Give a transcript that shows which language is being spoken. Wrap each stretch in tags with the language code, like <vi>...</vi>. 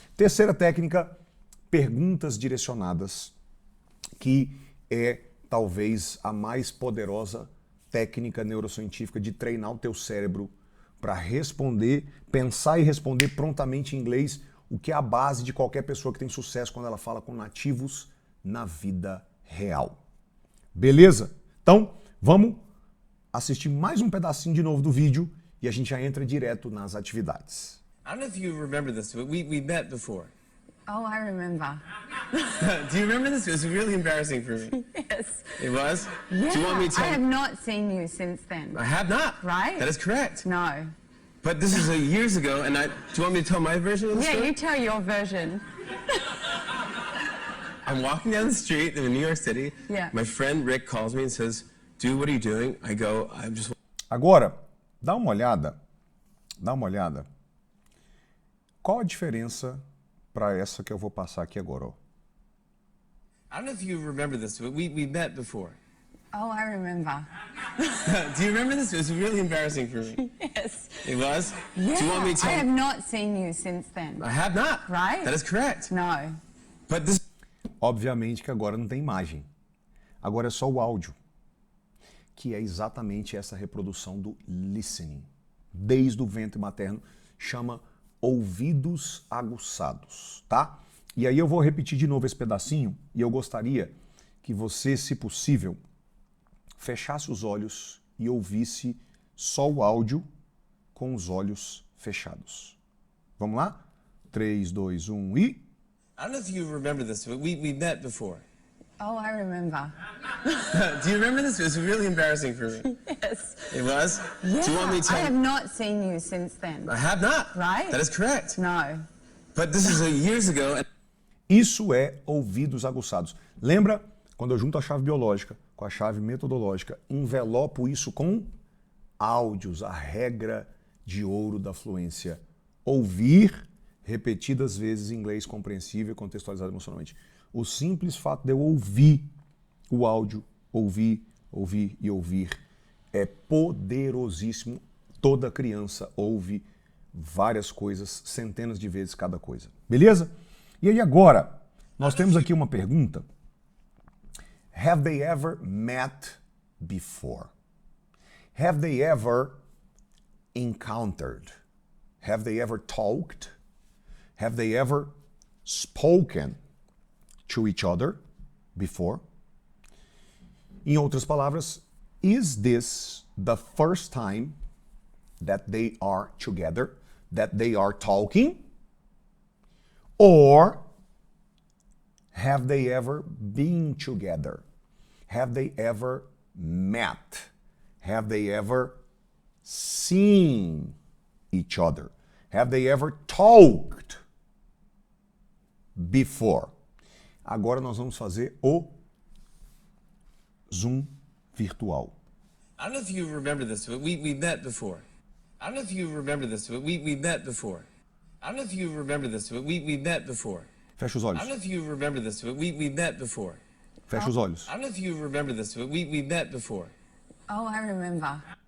<pt>Terceira técnica, perguntas direcionadas, que é talvez a mais poderosa técnica neurocientífica de treinar o teu cérebro para responder, pensar e responder prontamente em inglês, o que é a base de qualquer pessoa que tem sucesso quando ela fala com nativos na vida real. Beleza? Então, vamos assistir mais um pedacinho de novo do vídeo e a gente já entra direto nas atividades.</pt> <en>I don't know if you remember this, but we met before. Oh, I remember. Do you remember this? It was really embarrassing for me. Yes. It was? Yeah. Do you want me to I tell have not seen you since then. I have not. Right? That is correct. No. But this is years ago, and do you want me to tell my version of the Yeah, story? you tell your version. I'm walking down the street in New York City. Yeah. My friend Rick calls me and says, "Dude, what are you doing?" I go, "I'm just..."</en> <pt>Agora, dá uma olhada. Qual a diferença para essa que eu vou passar aqui agora? Ó?</pt> <en>I don't know if you remember this, but we met before. Oh, I remember. Do you remember this? It was really embarrassing for me. Yes. It was? Yeah. Do you want me to tell I have not seen you since then. I have not. Right? That is correct. No. But this...</en> <pt>Obviamente que agora não tem imagem. Agora é só o áudio, que é exatamente essa reprodução do listening. Desde o ventre materno, chama ouvidos aguçados, tá? E aí eu vou repetir de novo esse pedacinho e eu gostaria que você, se possível, fechasse os olhos e ouvisse só o áudio com os olhos fechados. Vamos lá? 3, 2, 1 e...</pt> <en>I don't know if you remember this, but we met before. Oh, I remember. Do you remember this? It was really embarrassing for me. Yes. It was? Yeah. Do you want me to I tell have not seen you since then. I have not. Right? That is correct. No. But this is years ago. And...</en> <pt>Isso é ouvidos aguçados. Lembra quando eu junto a chave biológica com a chave metodológica, envelopo isso com áudios, a regra de ouro da fluência. Ouvir repetidas vezes em inglês compreensível e contextualizado emocionalmente. O simples fato de eu ouvir o áudio, ouvir e ouvir, é poderosíssimo. Toda criança ouve várias coisas, centenas de vezes cada coisa. Beleza? E aí agora, nós temos aqui uma pergunta.</pt> <en>Have they ever met before? Have they ever encountered? Have they ever talked Have they ever spoken to each other before?</en> <pt>Em outras palavras,</pt> <en>is this the first time that they are together, that they are talking? Or have they ever been together? Have they ever met? Have they ever seen each other? Have they ever talked before?</en> <pt>Agora nós vamos fazer o Zoom virtual.</pt> <en>I don't know if you remember this, but we met before. I don't know if you remember this, but we met before. I don't know if you remember this, but we met before.</en> <pt>Fecha os</pt> <en>I</en> <pt>olhos.</pt> <en>don't know if you remember this, but we met before.</en> <pt>Fecha os olhos.</pt> <en>I don't know if you remember this, but we met before. Oh, I remember.</en>